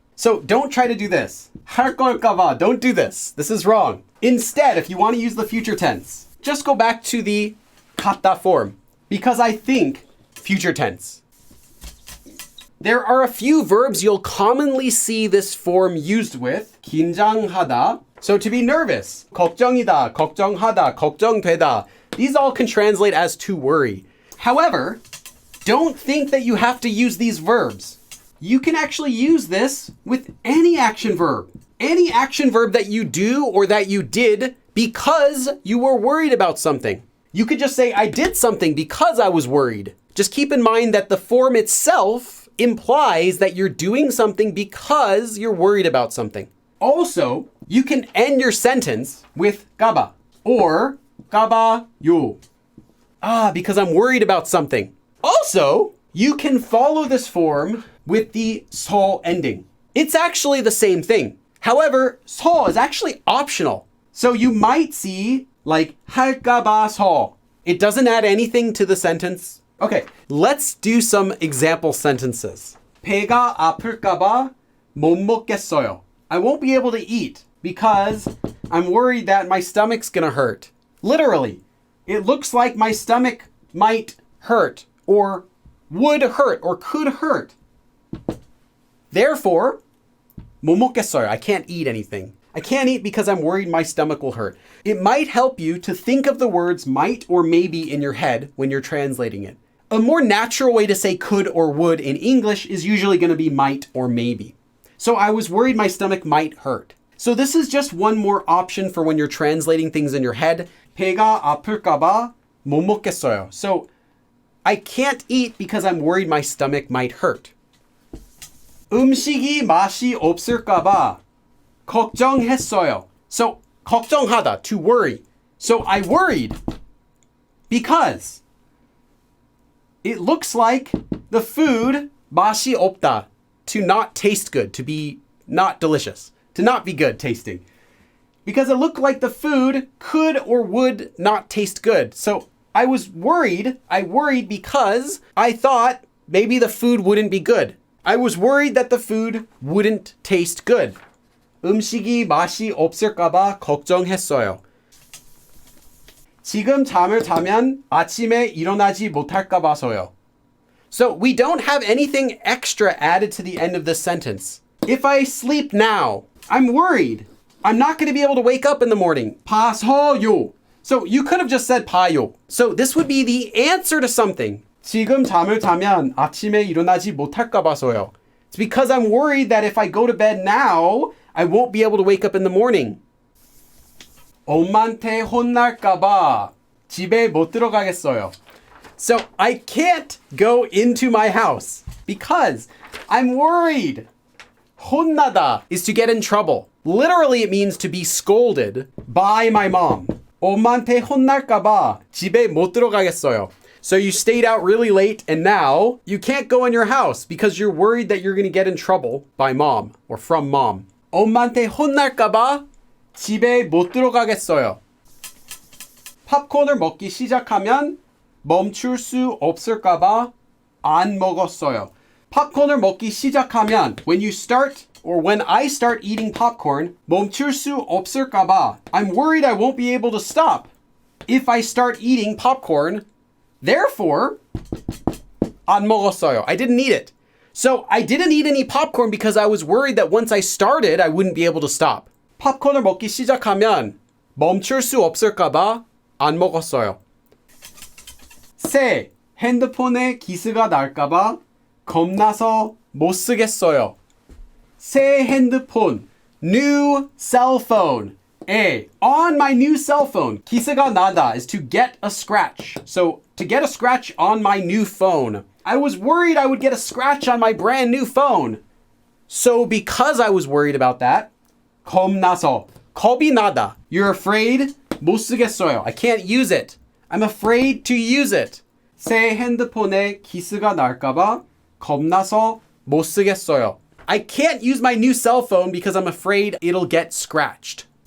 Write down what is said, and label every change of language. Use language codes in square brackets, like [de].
[en] So don't try to do this. [ko] 할 걸까 봐. [en] Don't do this. This is wrong. Instead, if you want to use the future tense, just go back to the 같다 form, because I think future tense. There are a few verbs you'll commonly see this form used with. 긴장하다. So to be nervous. [ko] 걱정이다, 걱정하다, 걱정되다. [en] These all can translate as to worry. However, don't think that you have to use these verbs. You can actually use this with any action verb. Any action verb that you do or that you did because you were worried about something. You could just say, I did something because I was worried. Just keep in mind that the form itself implies that you're doing something because you're worried about something. Also, you can end your sentence with 가봐 or 가봐요. Because I'm worried about something. Also, you can follow this form with the 서 ending. It's actually the same thing. However, 서 is actually optional. So you might see like [ko] 할까 봐서. [en] It doesn't add anything to the sentence. Okay, let's do some example sentences. [ko] 배가 아플까 봐 못 먹겠어요. [en] I won't be able to eat because I'm worried that my stomach's gonna hurt. Literally, it looks like my stomach might hurt or would hurt or could hurt. [ko] Therefore, 못 먹겠어요. [en] I can't eat anything. I can't eat because I'm worried my stomach will hurt. It might help you to think of the words might or maybe in your head when you're translating it. A more natural way to say could or would in English is usually going to be might or maybe. So I was worried my stomach might hurt. So this is just one more option for when you're translating things in your head. [ko] 배가 아플까 봐 못 먹겠어요. [en] So I can't eat because I'm worried my stomach might hurt. [ko] 음식이 맛이 없을까 봐 걱정했어요. [en] So 걱정하다, to worry. So I worried because it looks like the food [ko] 맛이 없다, [en] to not taste good, to be not delicious, to not be good tasting. Because it looked like the food could or would not taste good. So I worried because I thought maybe the food wouldn't be good. I was worried that the food wouldn't taste good. [ko] 음식이 맛이 없을까 봐 걱정했어요. 지금 잠을 자면 아침에 일어나지 못할까 봐서요. [en] So we don't have anything extra added to the end of this sentence. If I sleep now, I'm worried I'm not going to be able to wake up in the morning. [ko] 봐서요. [en] So you could have just said 봐요. So this would be the answer to something. [ko] 지금 잠을 자면 아침에 일어나지 못할까 봐서요. [en] It's because I'm worried that if I go to bed now, I won't be able to wake up in the morning. [ko] 엄마한테 혼날까 봐 집에 못 들어가겠어요. [en] So I can't go into my house because I'm worried. 혼나다 is to get in trouble. Literally, it means to be scolded by my mom. [ko] 엄마한테 혼날까 봐 집에 못 들어가겠어요. [en] So you stayed out really late and now you can't go in your house because you're worried that you're going to get in trouble by mom or from mom. [ko] 엄마한테 혼날까 봐 집에 못 들어가겠어요. 팝콘을 먹기 시작하면 멈출 수 없을까 봐 안 먹었어요. 팝콘을 먹기 시작하면 [en] when you start or when I start eating popcorn, [ko] 멈출 수 없을까 봐 [en] I'm worried I won't be able to stop if I start eating popcorn. [ko] Therefore, 안 먹었어요. [en] I didn't eat it. So I didn't eat any popcorn because I was worried that once I started, I wouldn't be able to stop. [ko] 팝콘을 먹기 시작하면 멈출 수 없을까 봐 안 먹었어요. 새 핸드폰에 기스가 날까 봐 겁나서 못 쓰겠어요. 새 핸드폰, [en] new cell phone. On my new cell phone, [ko] 기스가 나다 [en] is to get a scratch. So to get a scratch on my new phone. I was worried I would get a scratch on my brand new phone. So because I was worried about that, [ko] 겁나서, 겁이 나다. [en] You're afraid? [ko] 못 쓰겠어요. [en] I can't use it. I'm afraid to use it. [ko] 새 핸드폰에 기스가 날까 봐 겁나서 못 쓰겠어요. [en] I can't use my new cell phone because I'm afraid it'll get scratched.